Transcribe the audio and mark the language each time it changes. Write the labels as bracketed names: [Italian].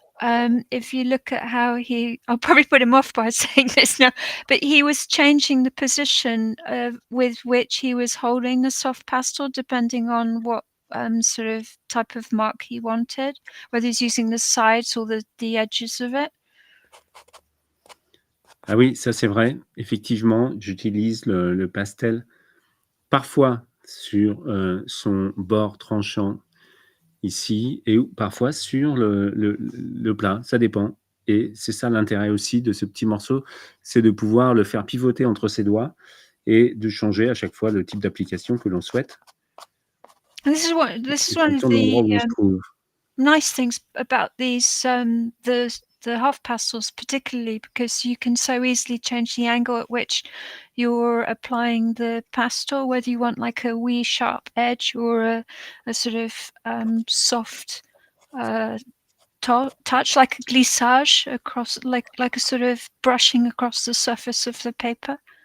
[English] If you look at how I'll probably put him off by saying this now, but he was changing the position with which he was holding the soft pastel, depending on what sort of type of mark he wanted, whether he's using the sides or the edges of it. [French] Ah oui, ça c'est vrai. Effectivement, j'utilise le pastel parfois sur son bord tranchant ici et parfois sur le plat, ça dépend. Et c'est ça l'intérêt aussi de ce petit morceau, c'est de pouvoir le faire pivoter entre ses doigts et de changer à chaque fois le type d'application que l'on souhaite. [English] This is one of the nice things about these the half pastels, particularly because you can so easily change the angle at which you're applying the pastel, whether you want like a wee sharp edge or a sort of soft touch, like a glissage across, like a sort of brushing across the surface of the paper.